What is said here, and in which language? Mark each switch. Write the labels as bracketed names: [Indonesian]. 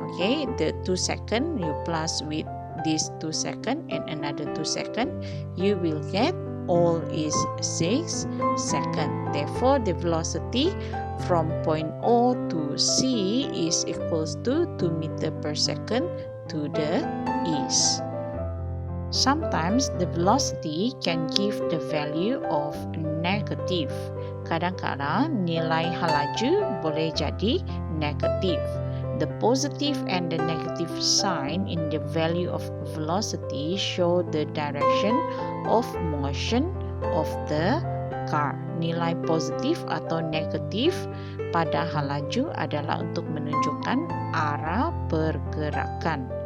[English] Okay, the 2 seconds you plus with this 2 seconds and another 2 seconds, you will get all is 6 seconds. Therefore, the velocity from point O to C is equals to 2 meter per second to the east. Sometimes the velocity can give the value of negative. [Malay] Kadang-kadang nilai halaju boleh jadi negatif. [English] The positive and the negative sign in the value of velocity show the direction of motion of the car. [Malay] Nilai positif atau negatif pada halaju adalah untuk menunjukkan arah pergerakan.